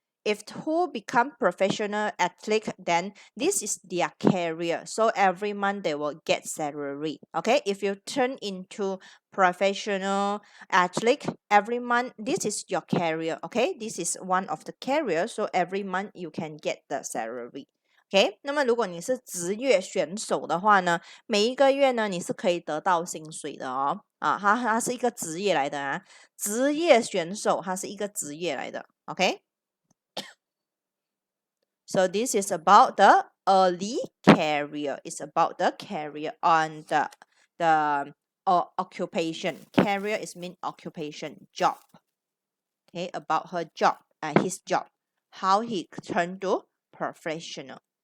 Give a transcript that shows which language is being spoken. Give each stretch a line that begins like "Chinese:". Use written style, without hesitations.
English: If who become professional athlete, then this is their career, so every month they will get salary. Okay, if you turn into professional athlete every month, this is your career. Okay, this is one of the career, so every month you can get the salary.
Chinese: OK， 那么如果你是职业选手的话呢，每一个月呢你是可以得到薪水的哦。它是一个职业来的啊，职业选手它是一个职业来的。
English: OK，so this is about the early career. It's about the career on the occupation. Career is mean occupation, job. Okay, about her job, his job, how he turned to professional.